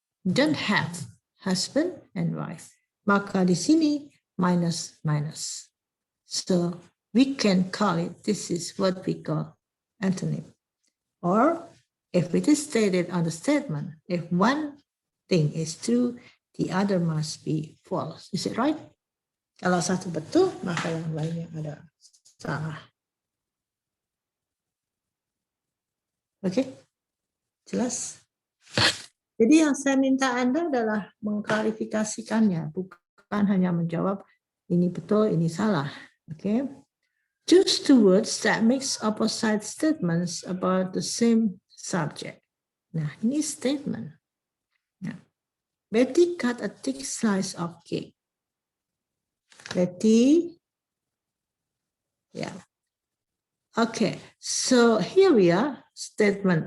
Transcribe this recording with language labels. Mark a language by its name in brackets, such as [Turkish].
[English] Don't have husband and wife. [Indonesian] Maka di sini minus. [English] So we can call it, this is what we call antonym. Or if it is stated on the statement, if one thing is true, the other must be false. Is it right? [Indonesian] Kalau satu betul, maka yang lainnya ada salah. Oke, jelas? Jadi yang saya minta Anda adalah mengklarifikasikannya, bukan hanya menjawab ini betul, ini salah. Oke? [English] Choose two words that makes opposite statements about the same subject. [Indonesian] Nah, ini statement. Nah, [English] Betty cut a thick slice of cake. Betty, yeah. Okay, so here we are, statement.